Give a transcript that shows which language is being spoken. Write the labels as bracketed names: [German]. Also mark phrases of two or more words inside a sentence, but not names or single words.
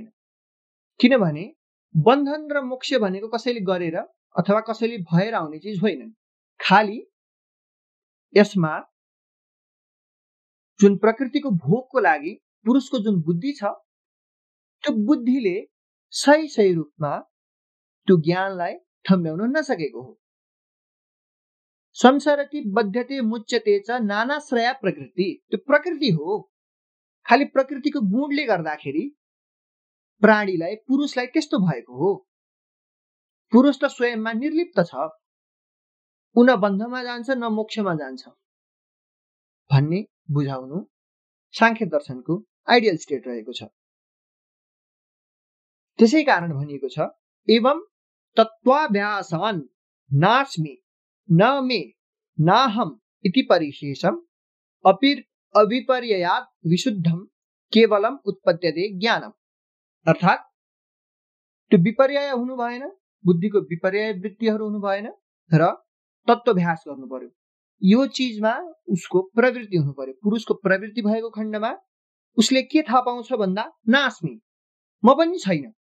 [Nepali] किनभने बन्धन र मोक्ष भनेको कसैले गरेर अथवा कसैले भएर आउने चिज होइनन्। खाली यसमा जुन प्रकृतिको भोगको लागि पुरुषको जुन बुद्धि छ, त्यो बुद्धिले सही रूपमा त्यो ज्ञानलाई ठम्ब्याउन नसकेको हो। [Sanskrit] संसरति बध्यते मुच्यते च नानाश्रय प्रकृति, [Nepali] त्यो प्रकृति हो। खाली प्रकृतिको गुणले गर्दाखेरि प्राणीलाई, पुरुषलाई त्यस्तो भएको हो। पुरुष त स्वयंमा निर्लिप्त छ, उ न बन्धमा जान्छ न मोक्षमा जान्छ भन्ने बुझाउनु सांख्य दर्शनको [English] ideal state [Nepali] रहेको छ। त्यसै कारण भनिएको छ, [Sanskrit] एवं तत्त्वाभ्यासान् नास्मि न मे नाहम इति परिशेषम अविपर्ययात् विशुद्धम केवलम उत्पद्यते ज्ञानम। [Nepali] अर्थात् त्यो विपर्यय हुनु भएन, बुद्धिको विपर्यय वृत्तिहरू हुनु भएन र तत्त्वाभ्यास गर्नु पर्यो। यो चिजमा उसको प्रवृत्ति हुनु पर्यो। पुरुषको प्रवृत्ति भएको खण्डमा उसले के थाहा पाउँछ भन्दा, नास्मि म पनि छैन।